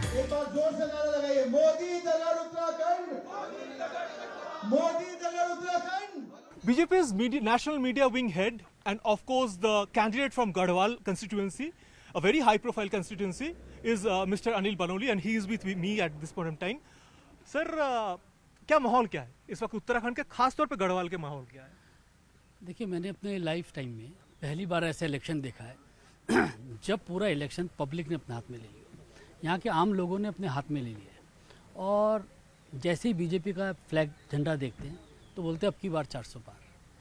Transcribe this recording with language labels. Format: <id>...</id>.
<hi>बार जोर से नारा लगाइए, Modi दगड़ Uttarakhand, Modi दगड़ Uttarakhand.</hi> <en>BJP's national media wing head and of course the candidate from Garhwal constituency, a very high profile constituency, is Mr. Anil Banoli and he is with me at this point in time.</en> <hi>Sir, क्या माहौल क्या है इस वक्त उत्तराखंड के, खास तौर पे गढ़वाल के माहौल क्या है? देखिए, मैंने अपने लाइफ टाइम में पहली बार ऐसा इलेक्शन देखा है जब पूरा इलेक्शन पब्लिक ने अपने हाथ में ले लिया, यहाँ के आम लोगों ने अपने हाथ में ले लिया। और जैसे ही बीजेपी का फ्लैग झंडा देखते हैं तो बोलते हैं अब की बार 400 पार।</hi>